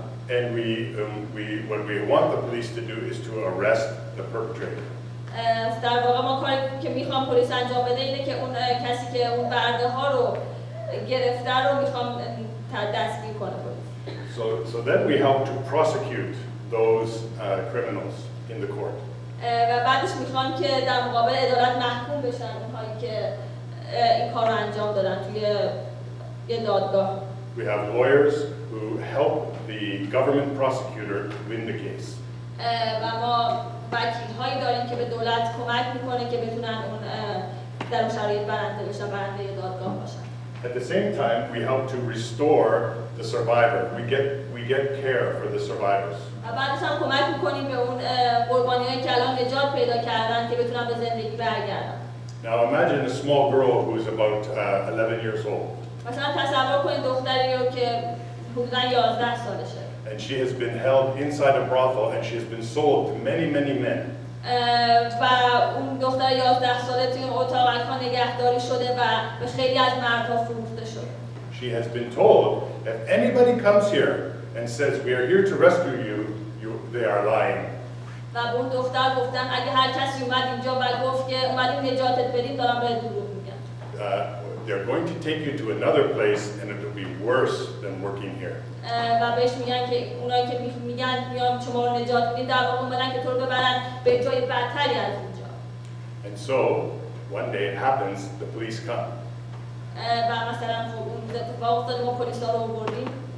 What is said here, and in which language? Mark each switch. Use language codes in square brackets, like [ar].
[en] And what we want the police to do is to arrest the perpetrator. [fa] در واقع ما کاری که میخوایم میخوام پلیس انجام بده اینه که اون کسی که اون برده ها رو گرفته رو میخوام دستگیر کنه پلیس. [en] So then we help to prosecute those criminals in the court. [fa] و بعدش میخوام که در مقابل عدالت محکوم بشن اونهایی که این کار رو انجام دادن توی یه دادگاه. [en] We have lawyers who help the government prosecutor win the case. [fa] و ما وکیل‌هایی داریم که به دولت کمک میکنه که بتونن اون در اون شرایط برنده بشن، برنده دادگاه باشن. [en] At the same time, we help to restore the survivor. We get care for the survivors. [fa] و بعدش هم کمک میکنیم به اون قربانیایی که الان نجات پیدا کردن که بتونن به زندگی برگردن. [en] Now imagine a small girl who is about 11 years old. [fa] مثلا تصور کنید دختری رو که حدوداً 11 سالشه. [en] And she has been held inside a brothel and she has been sold to many men. [fa] و اون دختر 11 ساله توی اتاق‌ها نگهداری شده و به خیلی از مردها فروخته شده. [en] She has been told if anybody comes here and says we are here to rescue you, they are lying. [fa] و به اون دختر گفتن اگه هر کسی اومد اینجا و گفت که اومدیم نجاتت بدیم دارم بهت دروغ میگن. [en] They're going to take you to another place and it will be worse than working here. [fa] و بهش میگن که اونایی که میگن میام شما رو نجات میدیم در واقع اومدن که تو رو ببرن به جای بدتری از اینجا. [en] And so one day it happens, the police come. [fa] و مثلا خب اون اتفاق افتاد ما پلیسا رو آوردیم.